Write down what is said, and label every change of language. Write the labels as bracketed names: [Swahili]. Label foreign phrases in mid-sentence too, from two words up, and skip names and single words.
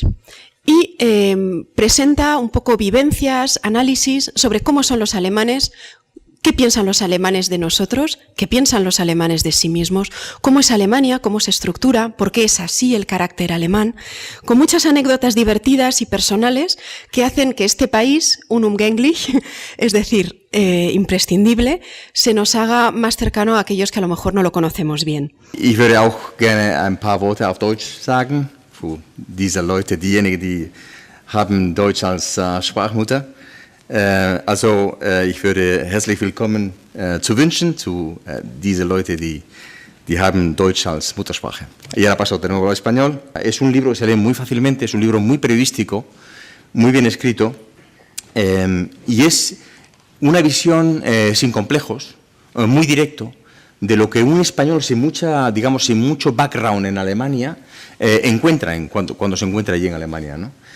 [Spanish] Y presenta un poco vivencias, análisis sobre cómo son los alemanes, qué piensan los alemanes de nosotros, qué piensan los alemanes de sí mismos, cómo es Alemania, cómo se estructura, por qué es así el carácter alemán, con muchas anécdotas divertidas y personales que hacen que este país, unumgänglich, es decir, imprescindible, se nos haga más cercano a aquellos que a lo mejor no lo conocemos bien. [German] Ich würde auch gerne ein paar Worte auf Deutsch sagen, für diese Leute, diejenigen, die haben Deutsch als Sprachmutter. Ich würde herzlich willkommen zu wünschen zu diese Leute, die haben Deutsch als Muttersprache. [Spanish] Y ahora paso de nuevo al español. Es un libro que se lee muy fácilmente, es un libro muy periodístico, muy bien escrito, y es una visión sin complejos, muy directo, de lo que un español sin mucho background en Alemania encuentra cuando se encuentra allí en Alemania, ¿no?